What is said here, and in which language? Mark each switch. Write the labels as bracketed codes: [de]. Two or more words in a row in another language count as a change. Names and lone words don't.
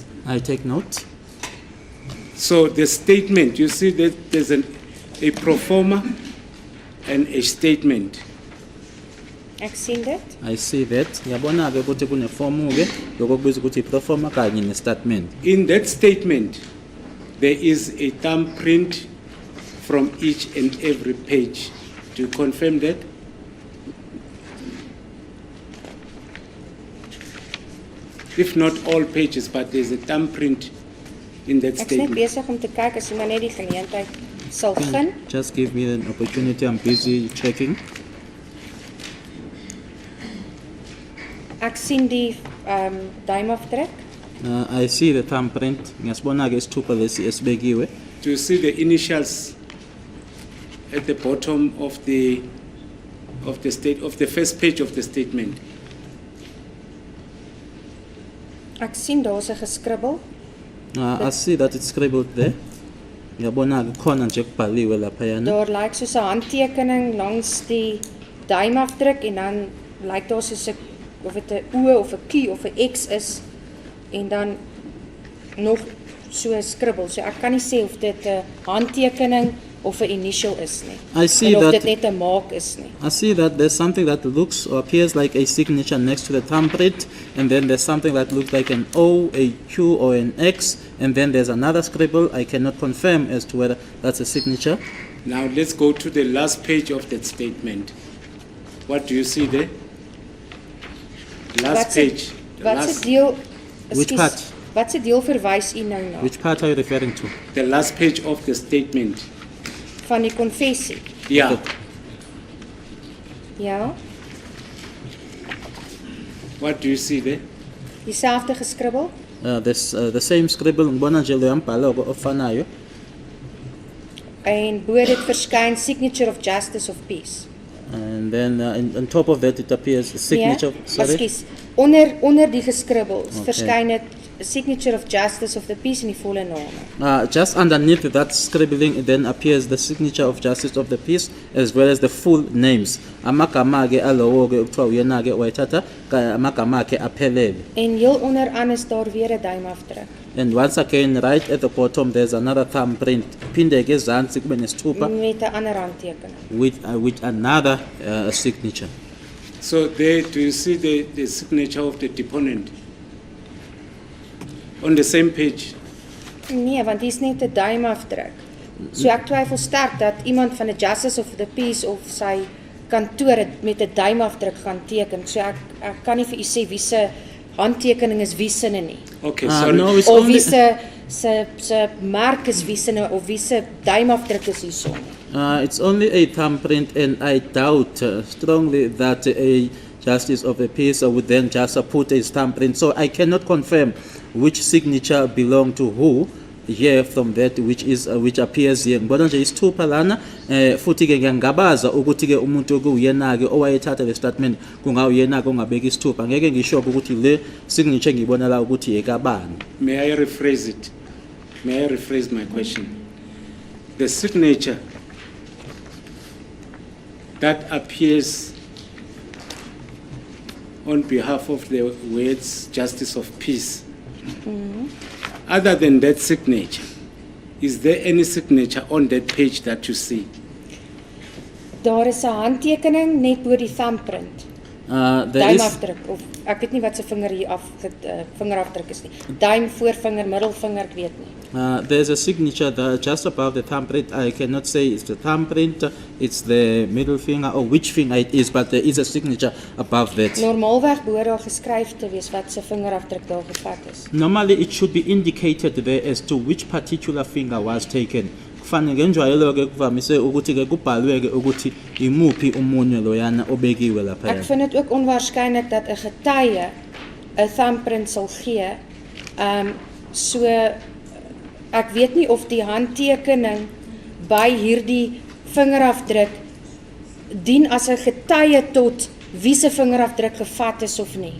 [en] I take note. So the statement, you see that there's a pro forma and a statement. [af] Ek sien dit. [en] I see that. [zu] Ngiyabona-ke ukuthi kunefomu-ke yokubiza ukuthi i-proforma kanye ne-statement. [en] In that statement, there is a thumbprint from each and every page. Do you confirm that? If not all pages, but there's a thumbprint in that [af] Ek is net [en] statement. [af] besig om te kyk as jy maar net die geleentheid sal gun. [en] Just give me an opportunity, I'm busy checking. [af] Ek sien die duimafdruk. [en] I see the thumbprint. [zu] Ngiyasibona-ke isithupha lesi esibekiwe. [en] Do you see the initials at the bottom of the first page of the statement? [af] Ek sien daar's 'n geskribbel. [en] I see that it's scribbled there. [zu] Ngiyabona-ke khona nje kubhaliwe laphayana. [af] Daar lyk soos 'n handtekening langs die duimafdruk en dan lyk daar soos 'n of dit 'n O of 'n Q of 'n X is en dan nog so 'n skribbel. So ek kan nie sê of dit 'n handtekening of 'n initial is nie. [en] I see [af] en of [en] that- [af] dit net 'n maak is nie. [en] I see that there's something that looks or appears like a signature next to the thumbprint, and then there's something that looks like an O, a Q, or an X, and then there's another scribble. I cannot confirm as to whether that's a signature. Now let's go to the last page of that statement. What do you see there? Last page. The [af] Wat se [en] last, [af] deel [en] Which [af] ekskuus, [en] part? [af] Wat se deel verwys u nou na? [en] Which part are you referring to? the last page of the statement. [af] Van die konfessie. [en] Yeah. [af] Ja, [en] What do you see there? [af] dieselfde geskribbel. [en] The same scribble, [zu] ngibona nje lo mbhalo ofanayo. [af] En bo dit verskyn [en] signature of justice of peace. And then on top of that it appears the signature. Sorry. [af] Ekskuus. Onder die geskribbels verskyn dit [en] signature of justice of the peace [af] in die volle name. [en] Just underneath that scribbling, then appears the signature of justice of the peace as well as the full names. [zu] Amagama ke alowo ke ukuthiwa uyena ke wayithatha amagama akhe aphelele. [af] En heel onderaan is daar weer 'n duimafdruk [en] And once again, right at the bottom, there's another thumbprint. [zu] Phinde ke ezantsi kube nesithupha [af] met 'n ander handtekening. [en] with another signature. So there, do you see the signature of the deponent? On the same page. [af] Nee, want dis net 'n duimafdruk. So ek twyfel sterk dat iemand van die [en] justice of the peace [af] of sy kantoor het met 'n duimafdruk gaan teken. So ek kan nie vir u sê wie se handtekening is wie se nie. [en] Okay, sorry. No, it's [af] Of [en] only, [af] wie se merk is wie se of wie se duimafdruk is hierson. [en] it's only a thumbprint, and I doubt strongly that a justice of the peace would then just put a thumbprint. So I cannot confirm which signature belong to who here from that which appears here. [zu] Ngibona nje isithupha lana futhi ke ngiyangabaza ukuthi ke umuntu okuyena ke owayethatha le statement kungawuyena ke ongabeka isithupha. Ngeke ngisho ukuthi le signature ngibona la ukuthi ekabani. [en] May I rephrase it? May I rephrase my question? The signature that appears on behalf of the words justice of peace, other than that signature, is there any signature on that page that you see? [af] Daar is 'n handtekening net bo die thumbprint. [en] There is [af] Duimafdruk of ek weet nie wat se vinger hier af vingerafdruk is nie. Duim, voorvinger, middelvinger, ek weet nie. [en] there's a signature that just above the thumbprint. I cannot say it's the thumbprint, it's the middle finger, or which finger it is, but there is a signature above that. [af] Normaalweg behoort daar geskryf te wees wat se vingerafdruk daar gevat is. [en] Normally, it should be indicated there as to which particular finger was taken. [zu] Kufanele ngenjwayelo-ke kuvamise ukuthi-ke kubhalwe-ke ukuthi imuphi umunwe loyana obekiwe laphaya. [af] Ek vind dit ook onwaarskynlik dat 'n getuie 'n thumbprint sal gee. So ek weet nie of die handtekening by hierdie vingerafdruk dien as 'n getuie tot wie se vingerafdruk gevat is of nie.